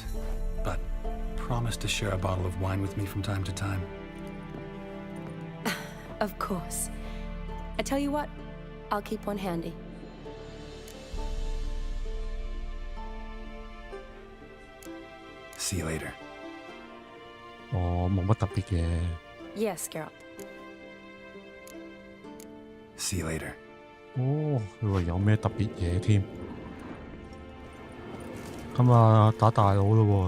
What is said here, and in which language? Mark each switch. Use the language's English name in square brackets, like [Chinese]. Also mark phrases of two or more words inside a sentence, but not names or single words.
[English] But promise to share a bottle of wine with me from time to time? Of course. I tell you what, I'll keep one handy. See you later. [Cantonese] 我冇乜特別嘅。 [English] Yes, Geralt. See you later. [Cantonese] 哦，佢話有咩特別嘢添？咁啊，打大佬咯喎！